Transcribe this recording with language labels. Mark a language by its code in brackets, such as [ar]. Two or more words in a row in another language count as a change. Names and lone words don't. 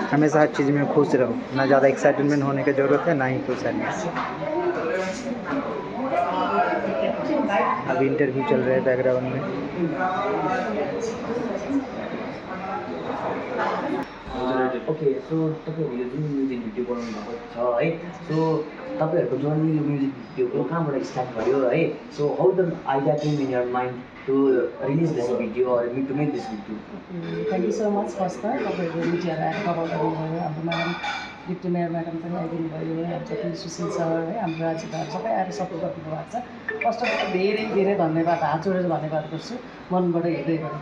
[hi] हमेशा हर चीज़ में खुश रहो, ना ज़्यादा एक्साइटमेंट होने की ज़रूरत है, ना ही कोई सैडनेस। अभी इंटरव्यू चल रहा है बैकग्राउंड में। ओके, [ne] सो तपाईँहरूले जुन [en] music video [ne] बनाउनु भएको छ है, सो तपाईँहरूको जर्नी यो म्युजिक भिडियोको कहाँबाट स्टार्ट भयो है? [en] So how the idea came in your mind to release this video or to make this video? Thank you so much. [ne] फर्स्ट त तपाईँहरू मिडियाहरू आएर कभर गर्नुभयो, हाम्रो म्याडम [en] deputy mayor madam [ne] पनि आइदिनु भयो, हाम्रो जति सुशील सर है, हाम्रो राज्यपाल सबै आएर सपोर्ट गरिदिनु भएको छ। [en] first of all [ne] धेरै धन्यवाद, हात जोडेर धन्यवाद गर्छु मनबाट हृदयबाट।